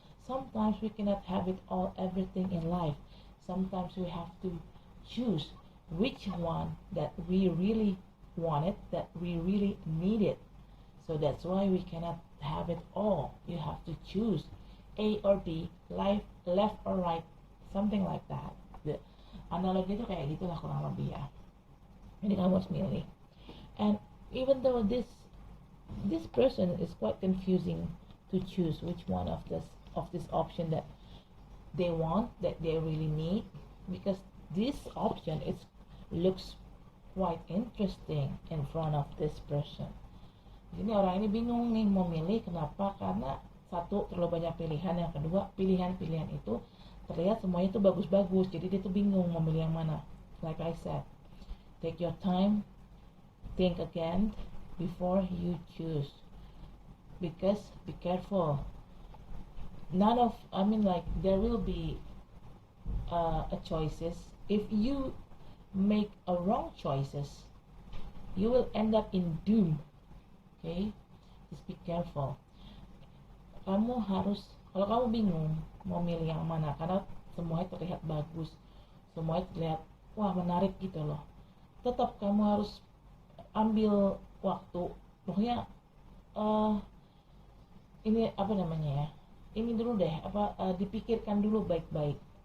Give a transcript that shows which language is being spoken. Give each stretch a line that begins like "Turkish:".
English: Sometimes we cannot have it all, everything in life. Sometimes we have to choose which one that we really want it, that we really need it. So that's why we cannot have it all. You have to choose A or B, left or right, something like that.
Indonesian: The analogi itu kayak gitulah kurang lebih ya. Jadi kamu harus milih.
English: And even though this person is quite confusing to choose which one of this option that they want, that they really need, because this option looks quite interesting in front of this person.
Indonesian: Jadi orang ini bingung nih mau milih, kenapa? Karena satu, terlalu banyak pilihan, yang kedua pilihan-pilihan itu terlihat semuanya itu bagus-bagus, jadi dia tuh bingung mau milih yang mana.
English: Like I said, take your time, think again before you choose, because be careful, there will be a choices. If you make a wrong choices, you will end up in doom. Okay, just be careful.
Indonesian: Kamu harus, kalau kamu bingung mau milih yang mana, karena semuanya terlihat bagus, semuanya terlihat wah menarik gitu loh, tetap kamu harus ambil waktu. Pokoknya ini apa namanya ya, ini dulu deh, dipikirkan dulu baik-baik.